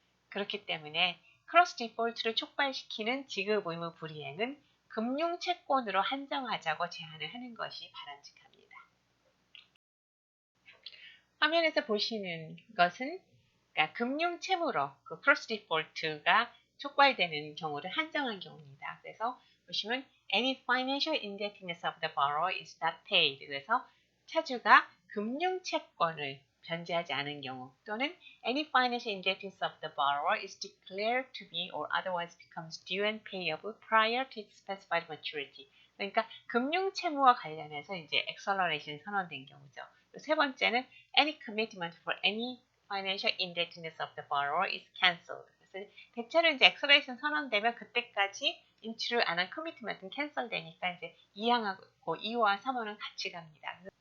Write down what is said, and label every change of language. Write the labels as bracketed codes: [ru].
[ko] 그렇기 때문에 크로스 디폴트를 촉발시키는 지급 의무 불이행은 금융 채권으로 한정하자고 제안을 하는 것이 바람직합니다. 화면에서 보시는 것은 그러니까 금융 채무로 그 cross default가 촉발되는 경우를 한정한 경우입니다. 그래서 보시면 [en] any financial indebtedness of the borrower is not paid. [ko] 그래서 차주가 금융 채권을 변제하지 않은 경우 또는 [en] any financial indebtedness of the borrower is declared to be or otherwise becomes due and payable prior to its specified maturity. [ko] 그러니까 금융 채무와 관련해서 이제 acceleration 선언된 경우죠. 세 번째는 [en] any commitment for any financial indebtedness of the borrower is cancelled. [ko] 그래서 대체로 이제 acceleration 선언되면 그때까지 인출을 안 한 commitment은 캔슬되니까 이제 2항하고 2호와 3호는 같이 갑니다.